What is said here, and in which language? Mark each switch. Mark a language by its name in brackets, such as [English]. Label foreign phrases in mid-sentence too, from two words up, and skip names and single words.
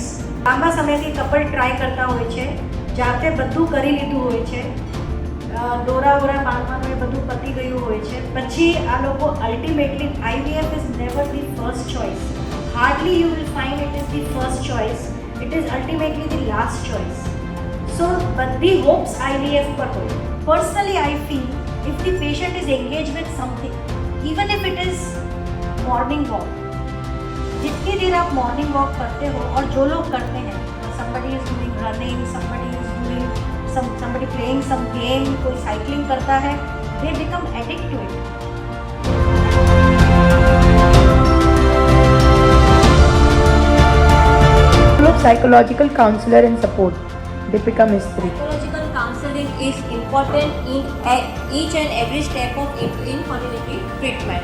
[Gujarati] લાંબા સમયથી કપલ ટ્રાય કરતા હોય છે, જાતે બધું કરી લીધું હોય છે, દોરા ઓરા બાંધવાનું એ બધું પતી ગયું હોય છે, પછી આ લોકો અલ્ટિમેટલી [English] IVF is never the first choice. Hardly you will find it is the first choice. It is ultimately the last choice. [Gujarati] So બધી hopes IVF પર હોય. [English] Personally I feel if the patient is engaged with something, even if it is morning walk, [Hindi] जितनी देर आप [English] morning walk [Hindi] करते हो, और जो लोग करते हैं, [English] somebody is doing running, somebody is doing somebody playing some game, [Hindi] कोई साइकिलिंग करता है, [English] they become addict to it. Psychological counselor and support. Deepika Mistry. Psychological counseling is important in each and every step of infertility treatment.